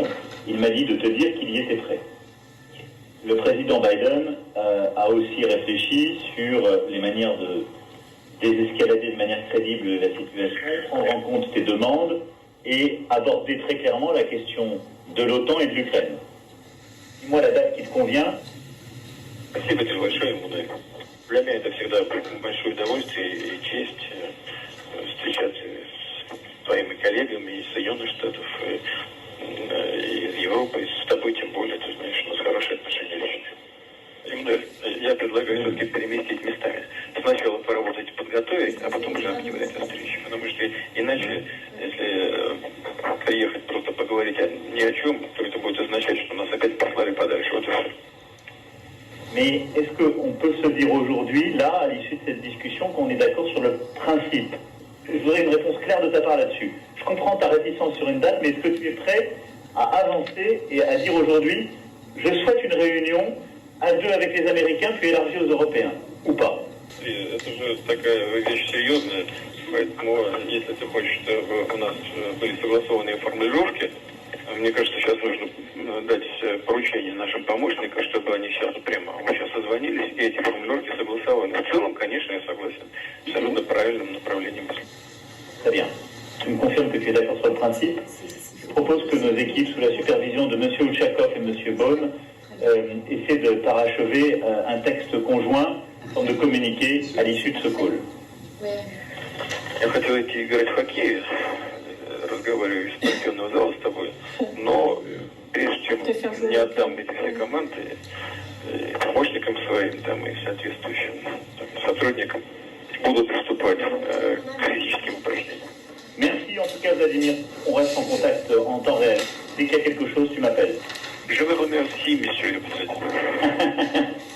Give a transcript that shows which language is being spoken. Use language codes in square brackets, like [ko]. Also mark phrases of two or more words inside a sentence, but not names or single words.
[fr] Il m'a dit de te dire qu'il y était prêt. Le président Biden a aussi réfléchi sur les manières de désescalader de manière crédible la situation, prendre en compte tes demandes et aborder très clairement la question de l'OTAN et de l'Ukraine. Dis-moi la date qui te convient. [ru] Спасибо тебе большое, Мудай. Для меня это всегда большое удовольствие и честь встречаться с твоими коллегами из Соединенных Штатов, из Европы, и с тобой тем более, ты знаешь, у нас хорошие отношения личные. Именно я предлагаю все-таки переместить местами. Сначала поработать, подготовить, а потом уже объявлять о встрече. Потому что иначе, если приехать просто поговорить ни о чем, то это будет означать, что нас опять послали подальше. Вот и все. [fr] Mais est-ce qu'on peut se dire aujourd'hui, là, à l'issue de cette discussion, qu'on est d'accord sur le principe? Je voudrais une réponse claire de ta part là-dessus. Je comprends ta réticence sur une date, mais est-ce que tu es prêt à avancer et à dire aujourd'hui, je souhaite une réunion à 2 avec les Américains, puis élargie aux Européens, ou pas? [ru] И это же такая вещь серьезная, поэтому если ты хочешь, чтобы у нас были согласованные формулировки, мне кажется, сейчас нужно дать поручение нашим помощникам, чтобы они сейчас прямо мы сейчас созвонились, и эти формулировки согласованы. В целом, конечно, я согласен. Абсолютно правильным направлением. [fr] Très bien. Tu me confirmes que tu es d'accord sur le principe. Je propose que nos équipes, sous la supervision de M. Ouchakov et M. Baum, essaient de parachever un texte conjoint, en de communiquer à l'issue de ce call. [ru] Я хотел идти играть в хоккей, разговариваю из спортивного зала с тобой, но прежде чем не отдам эти все команды помощникам своим там, и соответствующим сотрудникам, буду приступать к физическим упражнениям. [fr] Merci en tout cas Vladimir, on reste en contact en temps réel. Dès qu'il y a quelque chose, tu m'appelles. Je vous remercie, monsieur le président.